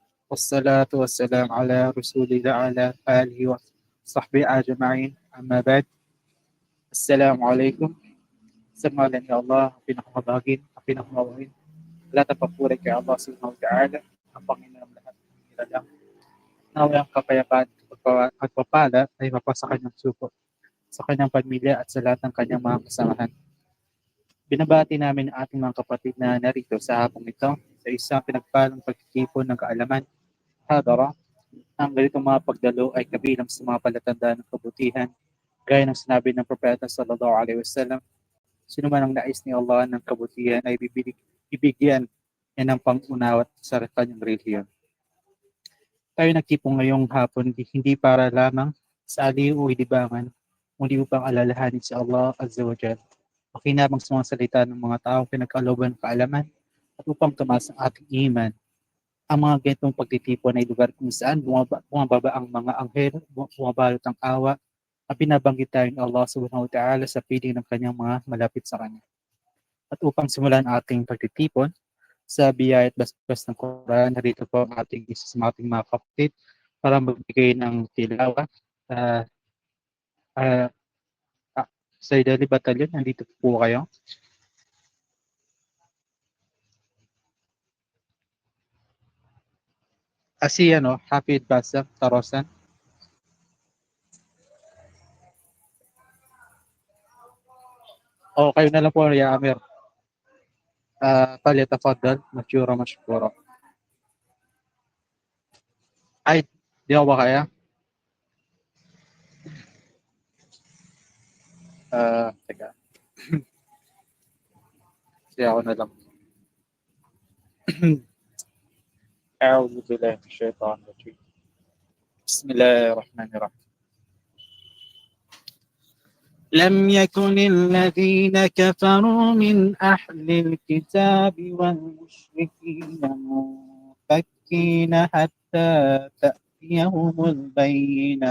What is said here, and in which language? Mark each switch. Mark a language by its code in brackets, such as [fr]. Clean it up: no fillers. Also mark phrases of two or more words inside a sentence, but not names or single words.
[ar] والصلاة والسلام على رسول الله على آله وصحبه أجمعين أما بعد. Assalamualaikum. [tl] Sa ngalan ni Allah, ang pinakamabagin, ang pinakamawain. Lahat ang papuri kay Allah [ar] سبحانه وتعالى, [tl] ang Panginoon ng lahat ng nilalang. Naway ang kapayapaan at pagpapala ay mapasa kanyang suko, sa kanyang pamilya at sa lahat ng kanyang mga kasamahan. Binabati namin ang ating mga kapatid na narito sa hapong ito sa isang pinagpalang pagtitipon ng kaalaman. Hadara, ang ganitong mga pagdalo ay kabilang sa mga palatandaan ng kabutihan, gaya ng sinabi ng Propeta [ar] صلى الله عليه وسلم, [tl] sino man ang nais ni Allah ng kabutihan ay bibigyan niya ng pangunawa sa kanyang relihiyon. Tayo nagtipong ngayong hapon hindi para lamang sa aliw o libangan, kundi upang alalahanin si Allah [ar] عز وجل. [tl] Makinabang sa mga salita ng mga taong pinagkalooban ng kaalaman at upang tumaas ang ating iman. Ang mga ganitong pagtitipon ay lugar kung saan bumababa ang mga anghel, bumabalot ang awa, at binabanggit tayo ng Allah [ar] سبحانه وتعالى [tl] sa piling ng kanyang mga malapit sa kanya. At upang simulan ang ating pagtitipon sa biyaya at basbas ng Quran, narito po ang ating isa sa ating mga kapatid para magbigay ng tilawa. Uh, uh, sa Idali Batalyon, nandito po kayo. Si Hafid Basa Tarosan. O kayo na lang po, [ar] يا أمير. فليتفضل مشكورا مشكورا. [tl] Ay, di ako ba kaya? Teka. Kasi ako na lang. [ar] أعوذ بالله من الشيطان الرجيم. بسم الله الرحمن الرحيم. لم يكن الذين كفروا من أهل الكتاب والمشركين منفكين حتى تأتيهم البينة.